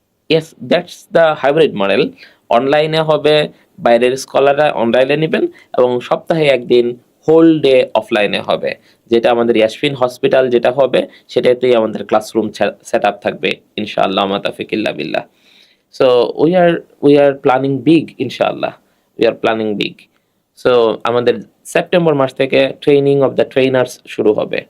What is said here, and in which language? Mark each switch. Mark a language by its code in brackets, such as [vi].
[en] Yes, that's the hybrid model. [bn] অনলাইনে হবে, বাইরের স্কলাররা অনলাইনে নেবেন, এবং সপ্তাহে একদিন হোল ডে অফলাইনে হবে। যেটা আমাদের ইয়াসফিন হসপিটাল যেটা হবে সেটাতেই আমাদের ক্লাসরুম সেট আপ থাকবে ইনশাআল্লাহ, [ar] মা তাওফিক ইল্লা বিল্লাহ। [en] So we are planning big, inshallah. We are planning big. [bn] So আমাদের সেপ্টেম্বর মাস থেকে ট্রেনিং অফ দ্য ট্রেনার্স শুরু হবে।